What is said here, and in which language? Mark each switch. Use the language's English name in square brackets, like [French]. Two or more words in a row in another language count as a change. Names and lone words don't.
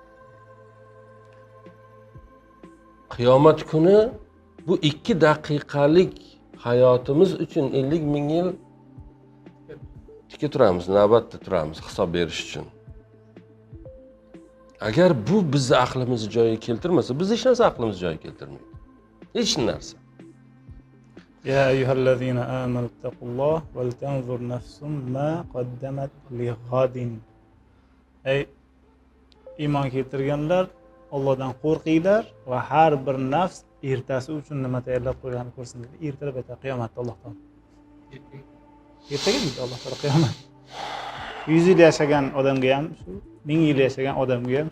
[Uzbek] Qiyomat kuni bu 2 daqiqalik hayotimiz uchun 50 ming yil tikka turamiz, navbatda turamiz hisob berish uchun. Agar bu bizni aqlimizni joyiga keltirmasa, biz hech narsa aqlimizni joyiga keltirmaydi. Hech narsa. [Arabic] يا أيها الذين آمنوا اتقوا الله ولتنظر نفس ما قدمت لغد. [Uzbek] Ey iymon keltirganlar, Allohdan qo'rqinglar va har bir nafs ertasi uchun nima tayyorlab qo'yganini ko'rsin dedi. Ertalab aytadi qiyomatda Alloh taolo. Ertaga deydi Alloh taolo qiyomat. 100 yil yashagan odamga ham shu, 1000 yil yashagan odamga ham shu.